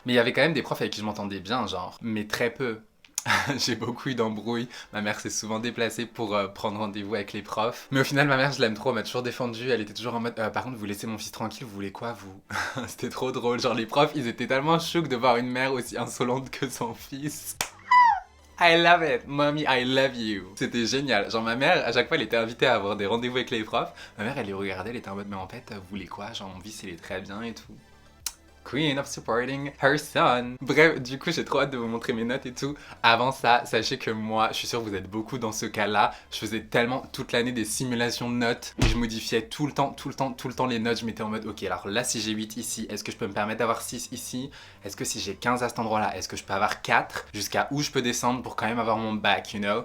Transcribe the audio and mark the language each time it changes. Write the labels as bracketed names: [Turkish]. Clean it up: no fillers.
[French] Mais il y avait quand même des profs avec qui je m'entendais bien, genre, mais très peu. J'ai beaucoup eu d'embrouilles. Ma mère s'est souvent déplacée pour prendre rendez-vous avec les profs. Mais au final, ma mère, je l'aime trop. Elle m'a toujours défendu. Elle était toujours en mode par contre, vous laissez mon fils tranquille, vous voulez quoi, vous? C'était trop drôle. Genre, les profs, ils étaient tellement choqués de voir une mère aussi insolente que son fils. [English] I love it, mommy, I love you. [French] C'était génial. Genre, ma mère, à chaque fois, elle était invitée à avoir des rendez-vous avec les profs. Ma mère, elle les regardait, elle était en mode mais en fait, vous voulez quoi? Genre, mon fils, il est très bien et tout. [English] Queen of supporting her son. [French] Bref, du coup, j'ai trop hâte de vous montrer mes notes et tout. Avant ça, sachez que moi, je suis sûr que vous êtes beaucoup dans ce cas-là. Je faisais tellement toute l'année des simulations de notes et je modifiais tout le temps les notes. Je m'étais en mode, ok, alors là, si j'ai 8 ici, est-ce que je peux me permettre d'avoir 6 ici? Est-ce que si j'ai 15 à cet endroit-là, est-ce que je peux avoir 4? Jusqu'à où je peux descendre pour quand même avoir mon bac, [English] you know?